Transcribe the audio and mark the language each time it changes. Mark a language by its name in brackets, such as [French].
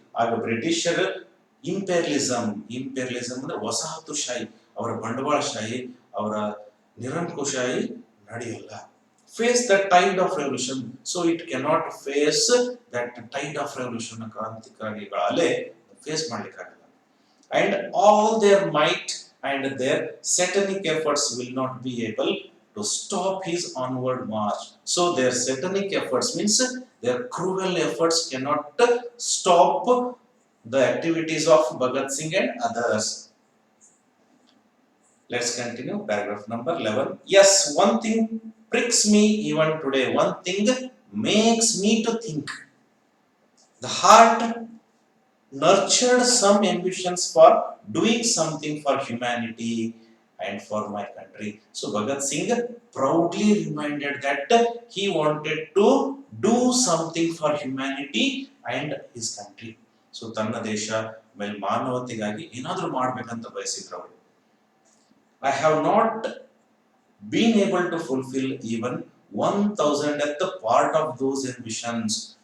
[Kannada] ಆಗ ಬ್ರಿಟಿಷರ್ ಇಂಪೆರಿಯಲಿಸಂ ಅಂದ್ರೆ ವಸಾಹತುಶಾಹಿ, ಅವರ ಬಂಡವಾಳಶಾಹಿ, ಅವರ ನಿರಂಕುಶಾಹಿ ನಡೆಯಲ್ಲ. [English] Face the tide of revolution, so it cannot face that tide of revolution, [Kannada] ಕ್ರಾಂತಿಕಾರಿಗಳ ಅಲೆ face ಮಾಡ್ಲಿಕ್ಕಾಗಲ್ಲ. [English] And all their might and their satanic efforts will not be able to stop his onward march. So their satanic efforts means their cruel efforts cannot stop the activities of Bhagat Singh and others. Let's continue paragraph number 11. Yes, one thing pricks me even today, one thing makes me to think. The heart nurtured some ambitions for doing something for humanity and for my country. So Bhagat Singh proudly reminded that he wanted to do something for humanity and his country. [Kannada] So ತನ್ನ ದೇಶ ಮೇಲೆ ಮಾನವತೆಗಾಗಿ ಏನಾದರೂ ಮಾಡಬೇಕಂತ ಬಯಸಿದ್ರು ಅವರು. [English] I have not been able to fulfill even 1,000th part of those ambitions.